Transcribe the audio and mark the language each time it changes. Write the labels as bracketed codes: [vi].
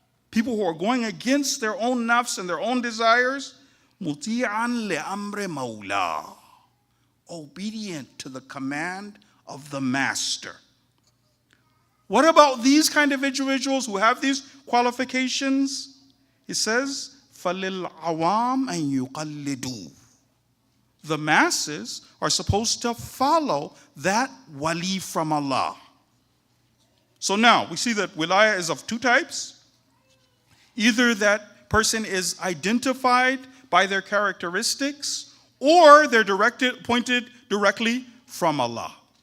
[en] People who are going against their own nafs and their own desires. [ar] مُطِيعًا لِأَمْرِ مَوْلَى. [en] Obedient to the command of the master. What about these kind of individuals who have these qualifications? He says, [ar] فَلِلْعَوَامْ أَن يُقَلِّدُوا. [en] The masses are supposed to follow that wali from Allah. So now, we see that wilayah is of two types. Either that person is identified by their characteristics, or they're pointed directly from Allah.